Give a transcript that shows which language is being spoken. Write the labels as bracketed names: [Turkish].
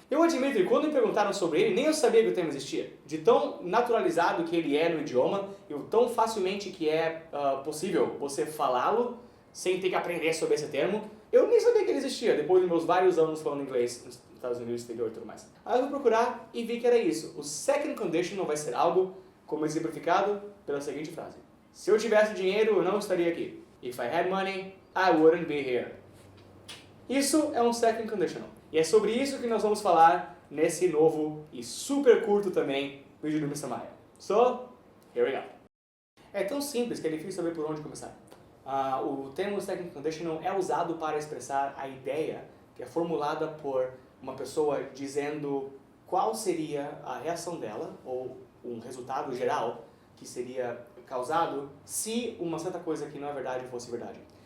[Portuguese] Eu admito que quando me perguntaram sobre ele, nem eu sabia que o termo existia. De tão naturalizado que ele é no idioma, e tão facilmente que é possível você falá-lo sem ter que aprender sobre esse termo, eu nem sabia que ele existia, depois dos meus vários anos falando inglês nos Estados Unidos, exterior e tudo mais. Aí eu fui procurar e vi que era isso. O second conditional vai ser algo como exemplificado pela seguinte frase. Se eu tivesse dinheiro, eu não estaria aqui. [English] If I had money, I wouldn't be here. [Portuguese] Isso é um second conditional. E é sobre isso que nós vamos falar nesse novo e super curto também vídeo do Mr. Maia. [English] So, here we go. [Portuguese] É tão simples que é difícil saber por onde começar. O termo second conditional é usado para expressar a ideia que é formulada por uma pessoa dizendo qual seria a reação dela, ou um resultado geral que seria causado se uma certa coisa que não é verdade fosse verdade.